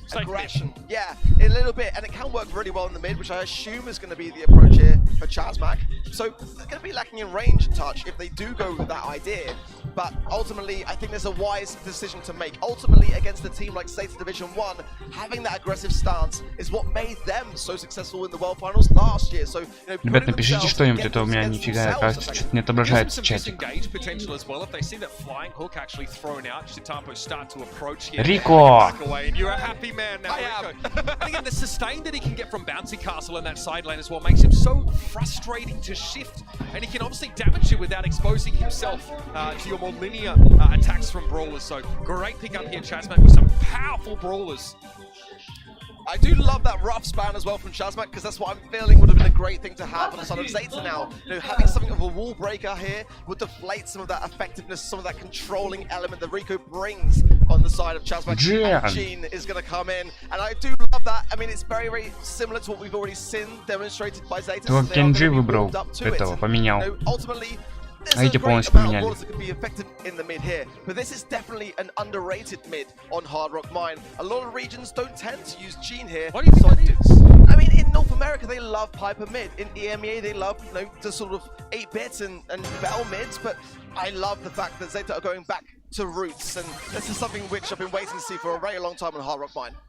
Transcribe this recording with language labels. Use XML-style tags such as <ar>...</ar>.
<en>Aggression, yeah, a little bit, and it can work really well in the mid, which I assume is going to be the approach here for Chazmak. So they're going to be lacking in range and touch if they do go with that idea. But ultimately, I think there's a wise decision to make. Ultimately, against a team like Zeta Division 1, having that aggressive stance is what made them so successful in the World Finals last year. So, you know,</en> <ru>ребят, напишите что-нибудь, а то у меня нифига, оказывается, что-то не отображается чатик. Рико!</ru> <en>Man now, and again, the sustain that he can get from Bouncy Castle in that side lane as well makes him so frustrating to shift, and he can obviously damage you without exposing himself to your more linear attacks from brawlers. So great pick up here, Chazmak, with some powerful brawlers. I do love that rough span as well from Chazmak, because that's what I'm feeling would have been a great thing to have on the side of Zeta now. You know, having something of a wall breaker here would deflate some of that effectiveness, some of that controlling element that Rico brings on the side of Chazmak. And Gene is going to come in, and I do love that. I mean, it's very, very similar to what we've already seen demonstrated by Zeta.</en> <ru>Только Kenji выбрал этого, поменял.</ru> <en>Ultimately,</en> <ru>А эти полностью поменяли.</ru> <en>In the mid here, but this is definitely an underrated mid on Hard Rock Mine. A lot of regions don't tend to use Gene here. What do you think it is? I mean, in North America, they love Piper mid. In EMEA, they love, you know, the sort of 8-bits and Bell mids, but I love the fact that Zeta are going back to roots, and this is something which I've been waiting to see for a very long time on Hard Rock Mine.</en>